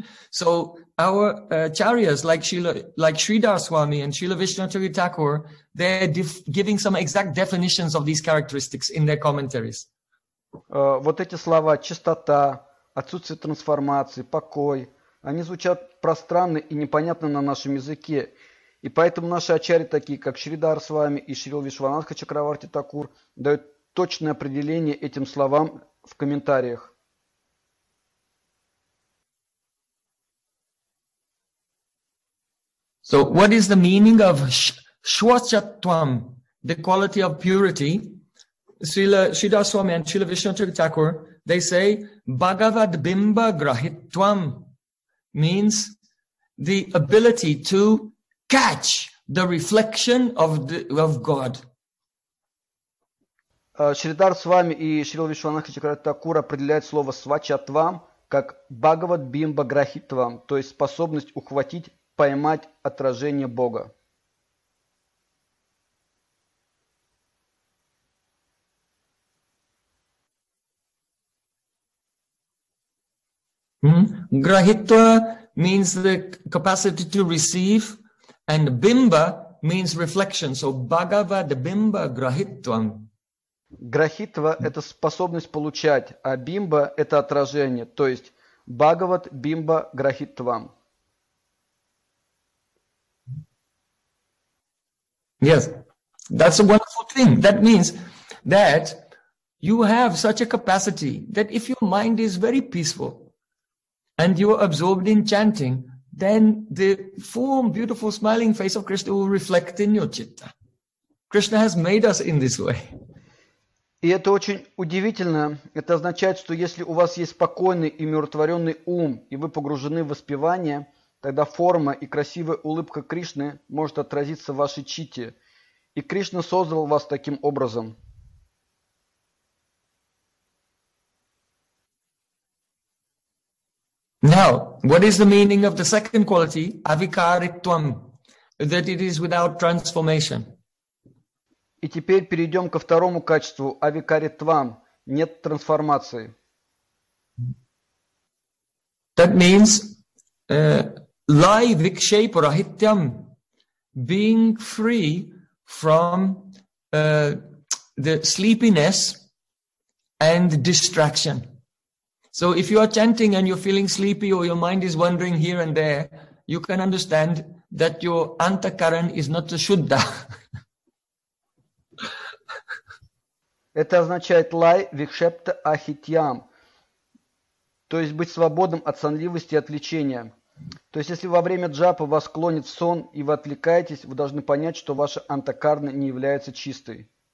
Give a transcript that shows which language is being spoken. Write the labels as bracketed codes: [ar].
[en] So our acharyas, like Sridhar Swami and Srila Vishnu Thakur, they're giving some exact definitions of these characteristics in their commentaries. [ru] Вот эти слова чистота, отсутствие трансформации, покой, они звучат пространно и непонятно на нашем языке. И поэтому наши ачари, такие как Шридар с вами и Шрил Вишванатха Чакраварти Такур, дают точное определение этим словам в комментариях. [en] So, what is the meaning of Shwachatvam, the quality of purity? Shridar Swami and Srila Vishwanatha Thakur, they say, Bhagavad Bimba Grahitvam means the ability to catch the reflection of God. [ru] Шридар Свами и Шрила Вишванатха Чакраварти Такур определяют слово свачатвам как Бхагават Бимба Грахитвам, то есть способность ухватить, поймать отражение Бога. [en] Грахитва means the capacity to receive, and bimba means reflection. So Bhagavad Bimba Grahitvam. [ru] Грахитва – это способность получать, а бимба – это отражение. То есть Бхагават Бимба Грахитвам. [en] Yes, that's a wonderful thing. That means that you have such a capacity that if your mind is very peaceful, and you are absorbed in chanting, then the form, beautiful, smiling face of Krishna will reflect in your chitta. Krishna has made us in this way. [ru] И это очень удивительно. Это означает, что если у вас есть спокойный и умиротворенный ум, и вы погружены в воспевание, тогда форма и красивая улыбка Кришны может отразиться в вашей чите. И Кришна создал вас таким образом. [en] Now, what is the meaning of the second quality, avikaritvam, that it is without transformation? [ru] И теперь перейдем ко второму качеству, авикаритвам, нет трансформации. [en] That means, lai vikshepa rahityam, being free from the sleepiness and distraction. So if you are chanting and you're feeling sleepy or your mind is wandering here and there, you can understand that your antakaran is not a shuddha. [ru] Это означает лай викшепта ахитьям, то есть быть свободным от сонливости и отвлечения. То есть если во время джапа вас клонит в сон и вы отвлекаетесь, вы должны понять, что ваша антакарна не является чистой.